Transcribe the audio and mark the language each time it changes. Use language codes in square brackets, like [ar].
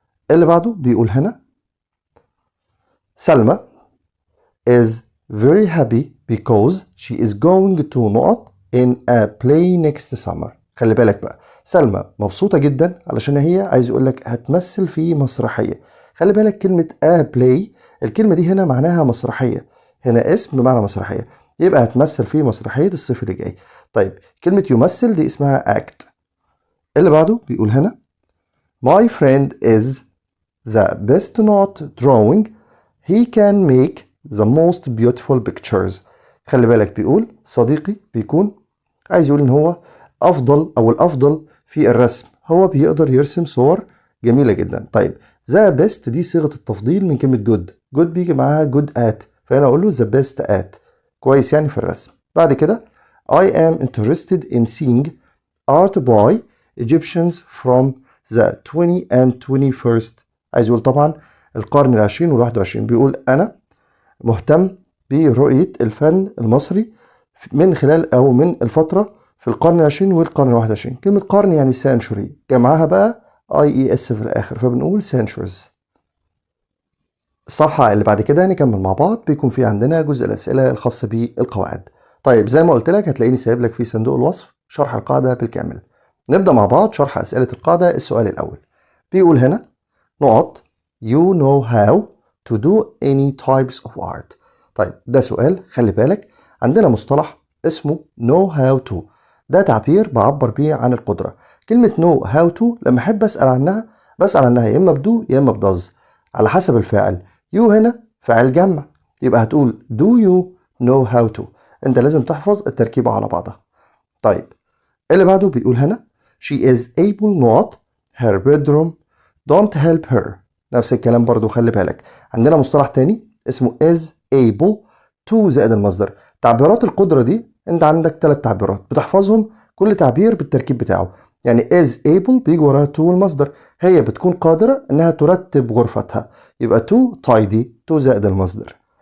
[ar] اللي بعده بيقول هنا [en] سلمى is very happy because she is going to in a play next summer. [ar] خلي بالك بقى سلمى مبسوطة جدا علشان هي عايز يقول لك هتمثل في مسرحية. خلي بالك كلمة a play الكلمة دي هنا معناها مسرحية، هنا اسم بمعنى مسرحية. يبقى هتمثل في مسرحية الصيف اللي جاي. طيب كلمة يمثل دي اسمها act. اللي بعده بيقول هنا [en] My friend is the best not drawing. He can make the most beautiful pictures. [ar] خلي بالك بيقول صديقي بيكون عايز يقول ان هو افضل او الافضل في الرسم، هو بيقدر يرسم صور جميلة جدا. طيب the best دي صيغة التفضيل من كلمة good بيجي معاها good at، فأنا أقول له [en] the best at، [ar] كويس يعني في الرسم. بعد كده [en] I am interested in seeing art by Egyptians from the 20 and 21st. [ar] عايز يقول طبعا القرن العشرين والواحد وعشرين. بيقول أنا مهتم برؤية الفن المصري من خلال أو من الفترة في القرن العشرين والقرن الواحد وعشرين. كلمة قرن يعني سانشوري، جمعها بقى IES في الآخر، فبنقول centuries. الصفحة اللي بعد كده نكمل مع بعض، بيكون في عندنا جزء الأسئلة الخاصة بالقواعد. طيب زي ما قلت لك هتلاقيني سايب لك في صندوق الوصف شرح القاعدة بالكامل. نبدأ مع بعض شرح أسئلة القاعدة. السؤال الأول بيقول هنا نقط [en] You know how to do any types of art. [ar] طيب ده سؤال، خلي بالك عندنا مصطلح اسمه know how to، ده تعبير بعبر بيه عن القدرة. كلمة know how to لما أحب أسأل عنها بسأل عنها يا إما بدو يا إما بدز على حسب الفاعل. [en] you [ar] هنا فاعل جمع، يبقى هتقول [en] do you know how to. [ar] أنت لازم تحفظ التركيبة على بعضها. طيب اللي بعده بيقول هنا [en] she is able not her bedroom don't help her. [ar] نفس الكلام برضو، خلي بالك عندنا مصطلح تاني اسمه is able to زائد المصدر. تعبيرات القدرة دي انت عندك 3 تعبيرات بتحفظهم، كل تعبير بالتركيب بتاعه. يعني is able بيجي وراها to المصدر، هي بتكون قادرة انها ترتب غرفتها، يبقى [en] to tidy to [ar] زائد المصدر.